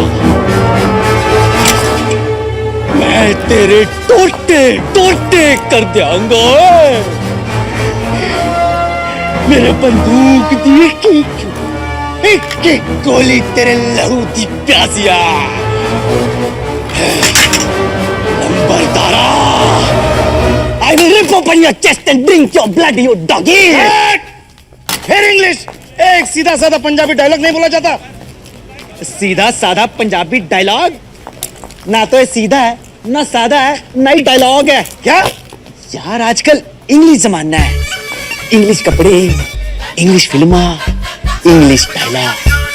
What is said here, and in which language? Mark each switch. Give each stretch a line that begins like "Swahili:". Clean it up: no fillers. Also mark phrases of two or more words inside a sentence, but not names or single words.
Punjabi: ਮੈਂ ਤੇਰੇ ਟੋਟੇ ਟੋਟੇ ਕਰ ਦਿਆਂਗਾ। ਮੇਰੇ ਬੰਦੂਕ ਦੀ ਇੱਕ ਗੋਲੀ ਤੇਰੇ ਲਹੂ ਦੀ ਪਿਆਸੀਆ। लंबरदारा,
English: I will rip open your chest and drink your blood, you doggy.
Hindi: फिर इंग्लिश, एक सीधा साधा पंजाबी डायलॉग नहीं बोला जाता। सीधा साधा पंजाबी डायलॉग ना तो ये सीधा है ना सादा है ना ही डायलॉग है। क्या यार, आजकल इंग्लिश जमाना है, इंग्लिश कपड़े, इंग्लिश फिल्मा, इंग्लिश डायलॉग।